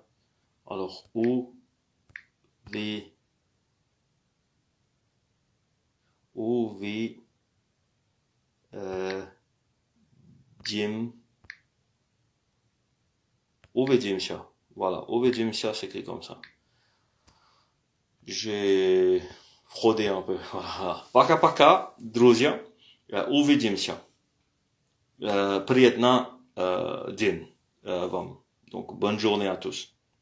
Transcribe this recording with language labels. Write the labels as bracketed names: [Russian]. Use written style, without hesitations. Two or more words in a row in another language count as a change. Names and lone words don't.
[Russian] Alors, увидимся. [French] Voilà, увидимся s'écrit comme ça. J'ai fraudé un peu. [Russian] Пока, друзья. Увидимся. Приятно день вам. [French] Donc, bonne journée à tous.